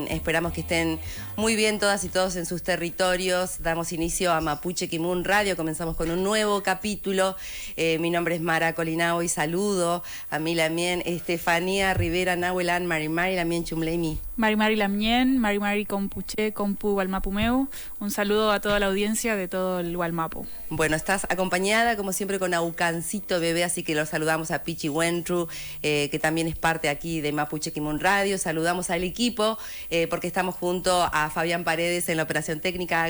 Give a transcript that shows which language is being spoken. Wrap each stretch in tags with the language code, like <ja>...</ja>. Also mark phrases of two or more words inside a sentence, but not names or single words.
<es>Esperamos que estén muy bien todas y todos en sus territorios. Damos inicio a Mapuche Kimun Radio. Comenzamos con un nuevo capítulo. Mi nombre es Mara Colinao y saludo a mi Lamien Estefanía Rivera Nahuelán,</es> <arn>Mari Mari Lamien Chumleimi. Mari Mari Lamien, Mari Mari Compuche, Compu Gualmapumeu.</arn> <es>Un saludo a toda la audiencia de todo el Gualmapu. Bueno, estás acompañada como siempre con Aucancito Bebé, así que los saludamos a Pichi Wentru, que también es parte aquí de Mapuche Kimun Radio. Saludamos al equipo porque estamos junto a Fabián Paredes en la operación técnica.</es>